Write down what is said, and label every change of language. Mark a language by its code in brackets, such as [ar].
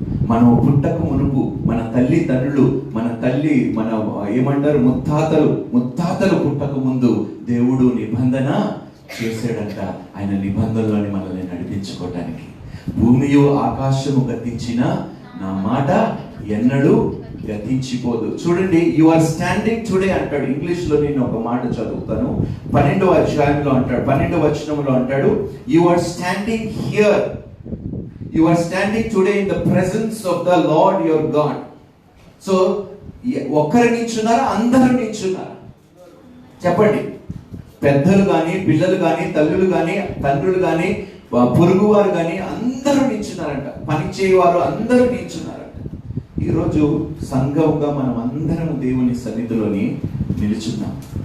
[te] మనం పుట్టక మునుపు మన తల్లిదండ్రులు మన ఏమంటారు ముత్తాతలు పుట్టక ముందు దేవుడు నిబంధన చేశాడంట. ఆయన నిబంధనలోని మనల్ని నడిపించుకోవటానికి. భూమియు ఆకాశము గతించిన నా మాట ఎన్నడూ గతించిపోదు. చూడండి, [en] you are standing today [te] అంటాడు. ఇంగ్లీష్ లో నేను ఒక మాట చదువుతాను. 12వ అధ్యాయంలో అంటాడు, 12వ వచనంలో అంటాడు, [en] You are standing here, you are standing today in the presence of the Lord your God. [te] So ఒక్కరు నిల్చున్నారా? అందరూ నిల్చున్నారా? చెప్పండి. పెద్దలు కానీ, పిల్లలు కానీ, తల్లులు కానీ, తండ్రులు కానీ, పొరుగువారు కానీ అందరూ నిల్చున్నారంట. పని చేయవారు అందరూ నిల్చున్నారంట. ఈరోజు సంఘంగా మనం అందరం దేవుని సన్నిధిలోని నిల్చున్నాం.